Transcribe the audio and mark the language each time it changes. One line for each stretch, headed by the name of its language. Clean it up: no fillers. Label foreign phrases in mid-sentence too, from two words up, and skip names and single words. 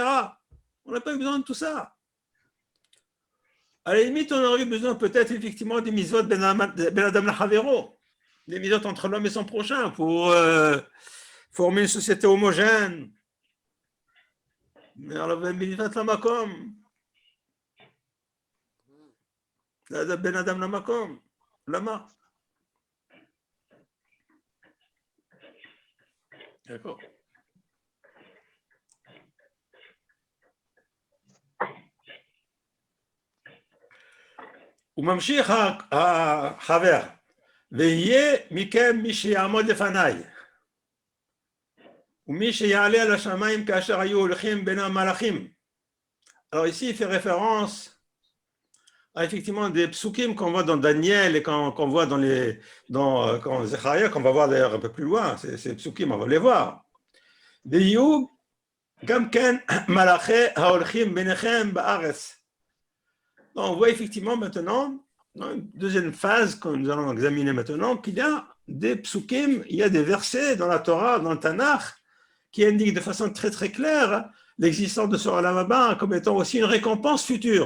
French: On n'a pas eu besoin de tout ça. À la limite, on aurait eu besoin peut-être effectivement des
Hebrew: מצוות בין אדם לחברו,
French: des mitzvot entre l'homme et son prochain pour former une société homogène. Mais alors,
Hebrew: בין למקום, בין אדם למקום, למה.
French: D'accord.
Hebrew: וממשיך החבר, ויהיה מכם מי שיעמוד לפניי, ומי שיעלה על השמיים כאשר היו הולכים בין המלאכים.
French: Alors ici, il fait référence à effectivement des psukim qu'on voit dans Daniel et qu'on voit dans Zecharia, qu'on va voir d'ailleurs un peu plus loin, ces psukim, on va les voir.
Hebrew: ויהיו גם כן מלאכי ההולכים ביניכם בארץ.
French: On voit effectivement maintenant, dans une deuxième phase que nous allons examiner maintenant, qu'il y a des psukim, il y a des versets dans la Torah, dans le Tanakh, qui indiquent de façon très très claire l'existence de ce
Hebrew: עולם הבא
French: comme étant aussi une récompense future.